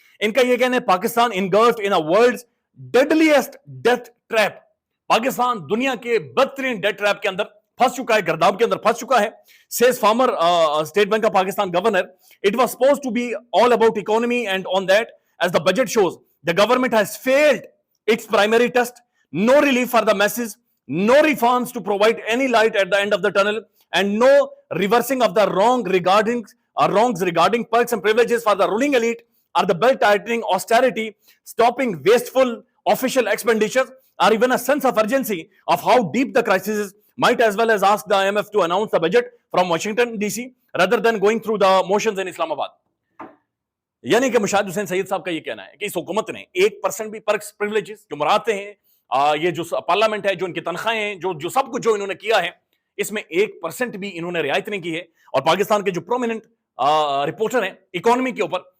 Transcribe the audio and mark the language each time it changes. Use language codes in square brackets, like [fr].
[hi] इनका ये कहना है, [en] Pakistan engulfed in a world's deadliest death trap. [hi] Pakistan दुनिया के बदतरीन डेथ ट्रैप के अंदर फंस चुका है, गर्दाब के अंदर फंस चुका है। [en] Says former State Bank of Pakistan governor, it was supposed to be all about economy and on that as the budget shows the government has failed its primary test. No relief for the masses, no reforms to provide any light at the end of the tunnel, and no reversing of the wrongs regarding perks and privileges for the ruling elite, or the belt tightening austerity, stopping wasteful official expenditures, or even a sense of urgency of how deep the crisis is. Might as well as ask the IMF to announce the budget from Washington DC rather than going through the motions in Islamabad. [hi] यानी कि मुशाहिद हुसैन सैयद साहब का ये कहना है कि इस हुकूमत ने 1% भी पर्क्स प्रिविलेजेस जो मुरादें हैं, ये जो पार्लियामेंट है, जो इनकी तनख्वाहें हैं, जो सब कुछ जो इन्होंने किया है, इसमें 1% भी इन्होंने रियायत नहीं की है। और पाकिस्तान के जो प्रोमिनेंट रिपोर्टर हैं इकोनॉमी के ऊपर,